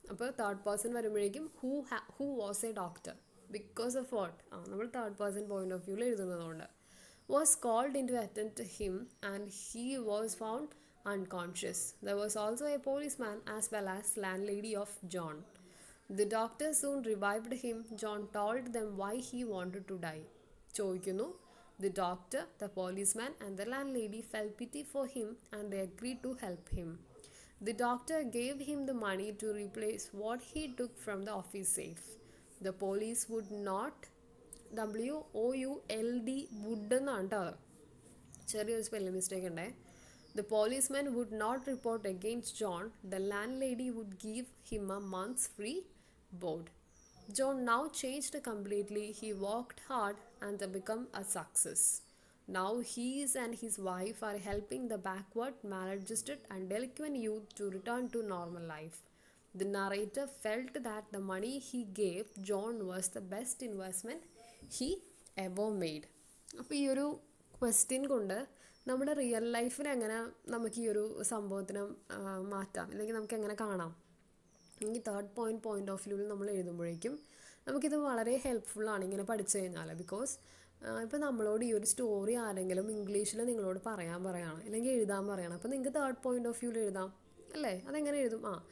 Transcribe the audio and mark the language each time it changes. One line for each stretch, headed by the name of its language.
English: അപ്പോൾ third person വരുമ്പോഴേക്കും who was a doctor. Because of what? നമ്മൾ തേർഡ് പേഴ്സൺ പോയിന്റ് ഓഫ് വ്യൂവിൽ എഴുതുന്നതുകൊണ്ട്. Was called in to attend to him and he was found unconscious. There was also a policeman as well as landlady of John. The doctor soon revived him. John told them why he wanted to die. ചോദിക്കുന്നു. The doctor, the policeman and the landlady felt pity for him and they agreed to help him. The doctor gave him the money to replace what he took from the office safe. The police would not, WOULD, would എന്നാണ് കേട്ടോ. ചെറിയൊരു spelling mistake ഉണ്ടേ. The policeman would not report against John. The landlady would give him a month's free board. John now changed completely. He worked hard and become a success. Now he and his wife are helping the backward, maladjusted and delinquent youth to return to normal life. The narrator felt that the money he gave John was the best investment he ever made.
Malayalam: അപ്പോൾ ഈ ഒരു question കൊണ്ട് നമ്മുടെ real ലൈഫിൽ എങ്ങനെ നമുക്ക് ഈ ഒരു സംഭവത്തിനെ മാറ്റാം, അല്ലെങ്കിൽ നമുക്ക് എങ്ങനെ കാണാം, ഈ തേർഡ് പോയിന്റ് ഓഫ് വ്യൂവിൽ നമ്മൾ എഴുതുമ്പോഴേക്കും നമുക്കിത് വളരെ ഹെൽപ്ഫുള്ളാണ് ഇങ്ങനെ പഠിച്ചു കഴിഞ്ഞാൽ. ബിക്കോസ് ഇപ്പോൾ നമ്മളോട് ഈ ഒരു സ്റ്റോറി ആരെങ്കിലും ഇംഗ്ലീഷിൽ നിങ്ങളോട് പറയാണ് അല്ലെങ്കിൽ എഴുതാൻ പറയണം, അപ്പോൾ നിങ്ങൾക്ക് തേർഡ് പോയിന്റ് ഓഫ് വ്യൂവിൽ എഴുതാം അല്ലേ? അതെങ്ങനെ എഴുതും?